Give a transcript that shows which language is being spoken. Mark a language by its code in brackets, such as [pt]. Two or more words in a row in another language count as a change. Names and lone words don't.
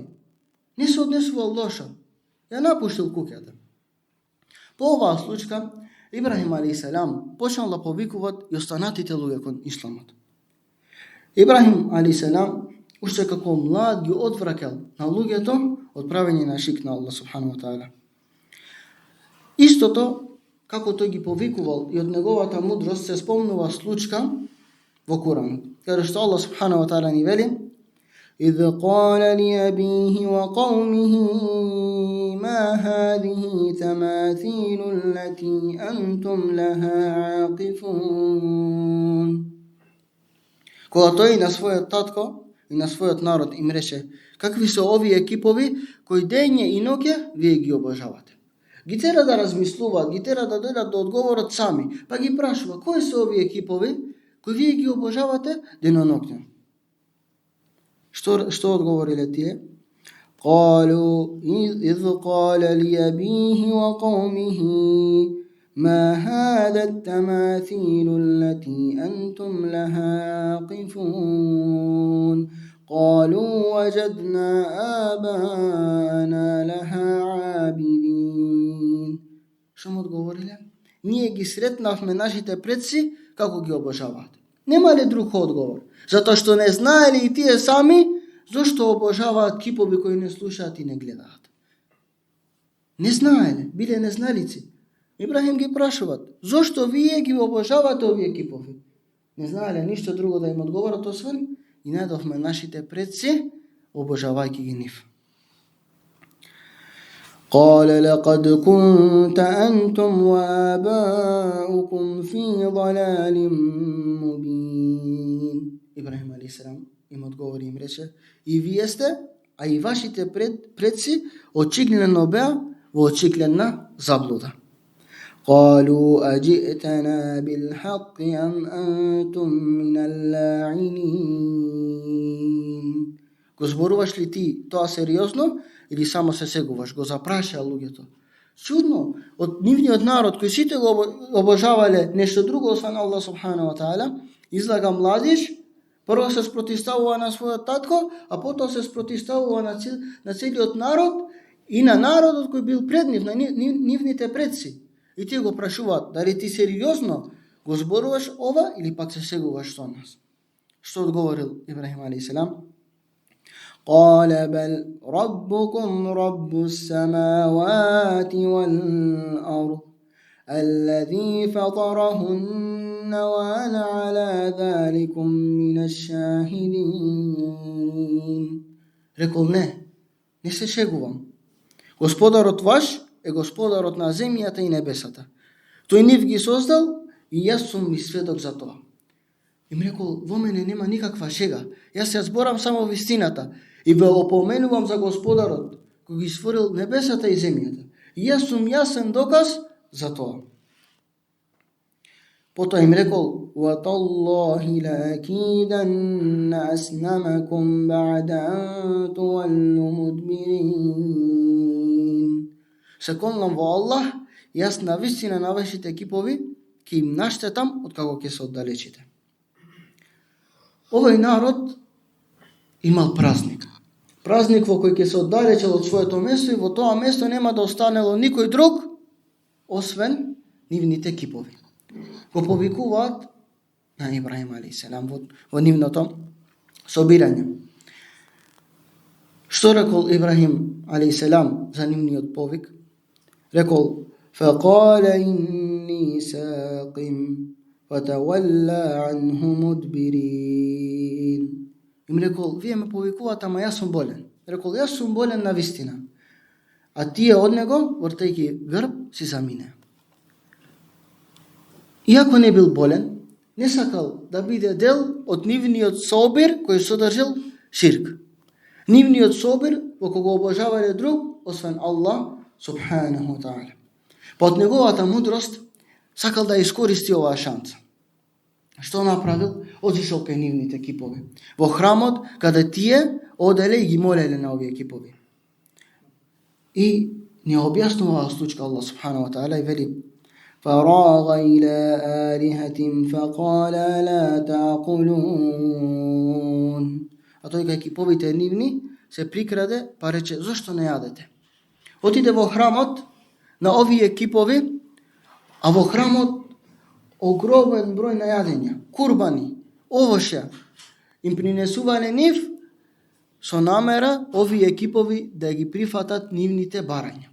[mk] Не се однесувал лошо. Ја напуштил куќата. По оваа случка, Ибрахим алейхиссалам почнал да повикуваат и останатите луѓе кон исламот. Ибрахим алейхиссалам уште како млад ги одвраќал на луѓето од правење на ширк на [ar] الله سبحانه وتعالى. [mk] Истото како тој ги повикувал и од неговата мудрост се спомнува случка во Куранот, каде што [ar] الله سبحانه وتعالى [mk] ни вели: [ar] إذ قال لأبيه وقومه ما هذه تماثيل التي أنتم لها عاقفون. [mk] Кога тој на својот татко и на својот народ им рече: какви се овие кипови кои дење и ноќе вие ги обожавате? Ги тера да размислуваат, ги тера да дојдат до одговорот сами, па ги прашува: кои се овие кипови кои вие ги обожавате деноноќно? Што одговориле тие? [ar] قالوا إذ قال لأبيه وقومه ما هذا التماثيل التي أنتم لها عاقفون قالوا وجدنا آباءنا لها عابدين. [mk] Што му одговориле? Ние ги сретнавме нашите предци како ги обожаваат. Немале друг одговор, затоа што не знаеле и тие сами зошто обожаваат кипови кои не слушаат и не гледаат. Не знаеле, биле незналици. Ибрахим ги прашуваат: зошто вие ги обожавате овие кипови? Не знаеле ништо друго да им одговорат освен: и најдовме нашите предци обожавајќи ги нив. [ar] قال لقد كنت أنتم وآباؤكم في ضلال مبين. [mk] Ибрахим алейхиссалам им одговори, им рече: и вие сте, а и вашите предци очиглено беа во очиглена заблуда. [ar] قالوا أجئتنا بالحق أم أنتم من اللاعنين. [mk] Го зборуваш ли ти тоа сериозно или само се сегуваш? Го запрашаа луѓето. Чудно, од нивниот народ кој сите го обожавале нешто друго освен [ar] الله سبحانه وتعالى, [mk] излага младиш, прво се спротивставува на својот татко, а потоа се спротивставува на целиот народ и на народот кој бил пред нив, на нивните предци. И тие го прашуваат, дали ти сериозно го зборуваш ова или пак се сегуваш со нас? Што одговорил Ибрахим алейхиссалам? [ar] قال بل ربكم رب السماوات والأرض الذي فطرهن وأنا على ذلكم من الشاهدين. [mk] Рекол не се шегувам. Господарот ваш е господарот на земјата и небесата. Тој нив ги создал и јас сум ми сведок за тоа. Им рекол, во мене нема никаква шега. Јас ја зборам само вистината и ве опоменувам за Господарот кој ги створил небесата и земјата. И јас сум јасен доказ за тоа. Потоа им рекол, [ar] وَتَاللَّهِ لَأَكِيدَنَّ أَصْنَامَكُمْ بَعْدَ أَن تُوَلُّوا مُدْبِرِينَ. [mk] Се клонам во Аллах, јас на вистина на вашите кипови ќе им наштетам од како ќе се оддалечите. Овој народ имал празник. Празник во кој ќе се оддалечил од своето место и во тоа место нема да останело никој друг освен нивните кипови. Го повикуваат на Ибрахим алейхиссалам во нивното собирање. Што рекол Ибрахим алейхиссалам за нивниот повик? Рекол: [ar] فَقَالَ إِنِّي سَاقِمٌ فَتَوَلَّى عَنْهُ مُدْبِرِينَ. [mk] Им рекол, вие ме повикувате, ама јас сум болен. Рекол, јас сум болен на вистина. А тие од него, вртајќи грб, си замине. Иако не бил болен, не сакал да биде дел од нивниот собир кој содржил ширк. Нивниот собир во кога обожавале друг, освен [ar] الله سبحانه وتعالى. [mk] Па од неговата мудрост сакал да искористи оваа шанса. Што направил? Отишол кај нивните кипови. Во храмот, каде тие оделе и ги молеле на овие кипови. И не објаснува случка [ar] الله سبحانه وتعالى [mk] и вели: [ar] فَرَاغَ إِلَى آلِهَتِهِمْ فَقَالَ لَا تَأْكُلُونَ. [mk] А тој кај киповите нивни се прикраде, па рече: зошто не јадете? Отиде во храмот на овие кипови, а во храмот огромен број на јадења, курбани, овоше, им принесувале нив со намера овие кипови да ги прифатат нивните барања.